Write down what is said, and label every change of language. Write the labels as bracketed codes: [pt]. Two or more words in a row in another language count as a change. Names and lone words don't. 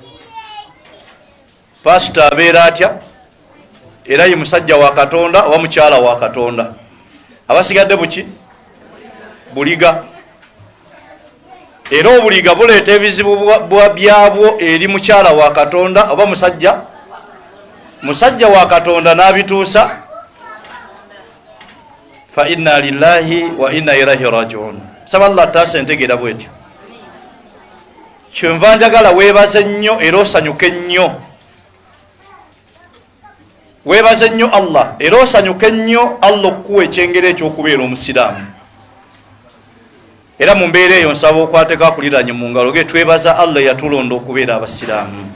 [lg] Pasita abeera atya era ye musajja wa Katonda oba mukyala wa Katonda. Abasigadde buki? Buliga. Era obuliga buleeta ebizibu byabwo eri mukyala wa Katonda oba musajja wa Katonda n'abituusa. [ar] فإنا لله وإنا إليه راجعون. [lg] Saba Allah taasa entegeera bwetyo. Kyenva njagala weebaze nnyo era osanyuke nnyo. Weebaze nnyo Allah era osanyuke nnyo Allah okuwa ekyengero ekyokubeera omusiraamu. Era mu mbeera eyo nsaba okwateka akuliranye mu ngalo ge twebaza Allah yatulonda okubeera abasiraamu.